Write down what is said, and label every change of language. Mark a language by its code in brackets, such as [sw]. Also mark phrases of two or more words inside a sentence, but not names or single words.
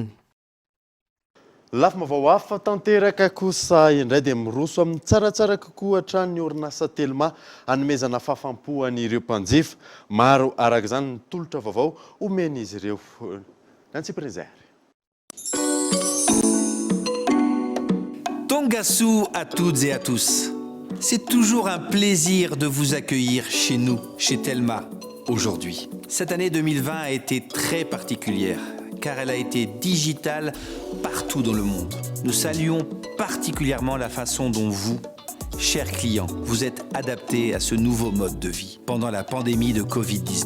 [mg] Lafa mavao hafa tanteraka kosa indray dia miroso amin'ny tsaratsara kokoa hatrany orinasa Telma hanomezana fahafampo an'ireo mpanjifa. Maro araka izany ny tolotra vaovao omen'izy ireo. [fr] Nancy Prézère. Tongassou à toutes et à tous. C'est toujours un plaisir de vous accueillir chez nous, chez Telma, aujourd'hui. Cette année 2020 a été très particulière, car elle a été digitale partout dans le monde. Nous saluons particulièrement la façon dont vous, chers clients, vous êtes adaptés à ce nouveau mode de vie pendant la pandémie de Covid-19.